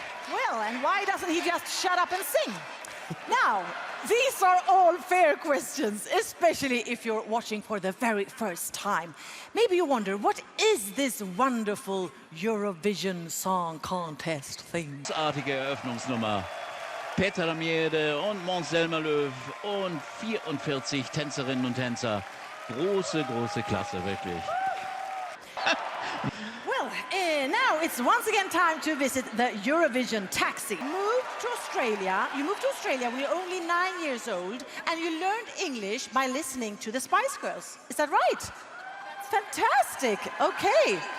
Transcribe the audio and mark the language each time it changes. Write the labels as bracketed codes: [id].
[en] Well, and why doesn't he just shut up and sing? Now, these are all fair questions, especially if you're watching for the very first time. Maybe you wonder, what is this wonderful Eurovision Song Contest thing? [de] Großartige Eröffnungsnummer. Petra Mede und Löw und 44 Tänzerinnen und Tänzer. Große, große Klasse, wirklich. [en] Well, now it's once again time to visit the Eurovision taxi. You moved to Australia when you're only 9 years old, and you learned English by listening to the Spice Girls. Is that right? Fantastic. Okay.